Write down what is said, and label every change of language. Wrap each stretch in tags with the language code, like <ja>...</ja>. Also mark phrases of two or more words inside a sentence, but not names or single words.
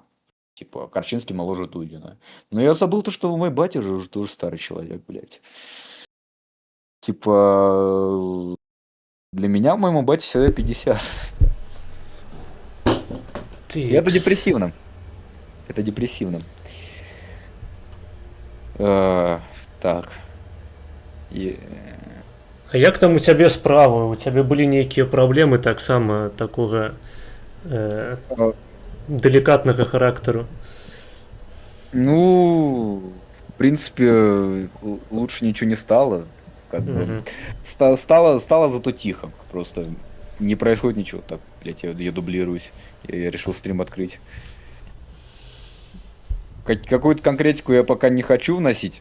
<ru>Типа, Корчинский моложе Дудина. Но я забыл то, что мой батя же уже тоже старый человек, блядь. Типа, для меня моему бате всегда 50. И это депрессивно. Это депрессивно. Так.</ru> <be>А як там у цябе справы? У цябе былі нейкія праблемы таксама такога деликатнага характару?</be> <ru>Ну, в принципе, лучше ничего не стало. Как бы. Стало зато тихо. Просто не происходит ничего. Так, блядь, я дублируюсь. Я решил стрим открыть. Какую-то конкретику я пока не хочу вносить.</ru>